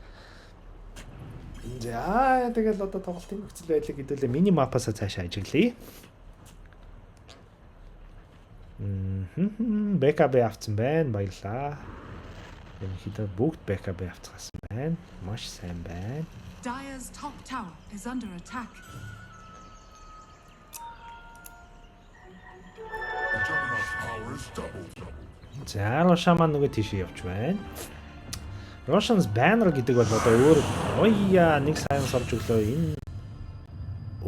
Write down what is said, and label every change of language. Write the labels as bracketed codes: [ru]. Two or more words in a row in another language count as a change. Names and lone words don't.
[mn] За тэгэл одоо тоглолтын нөхцөл байдлыг хэдүүлээ мини мапаас цаашаа ажиглая. Backup авсан байна. Баярлаа. Ерөнхийдөө бүгд backup авцгаасан байна. Маш сайн байна. [en] Dire's top tower is under attack. [mn] За Roshan маань нөгөө тийшээ явж байна. [en] Roshan's banner [mn] гэдэг бол одоо өөр оёа нэг Silence орж өглөө энэ.